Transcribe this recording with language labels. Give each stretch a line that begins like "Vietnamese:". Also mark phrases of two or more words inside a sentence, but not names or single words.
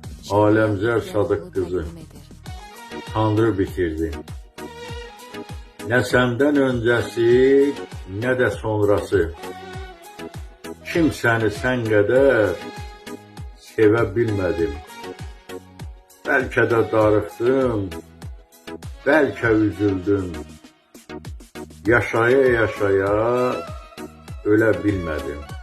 Turkish: Alemzer Sadık kızı, Tanrı bitirdi. Ne senden öncesi, ne de sonrası.
Azerbaijani: Kimsəni sən qədər sevə bilmədim. Bəlkə də darıxdım, bəlkə üzüldüm. Yaşaya-yaşaya ölə bilmədim.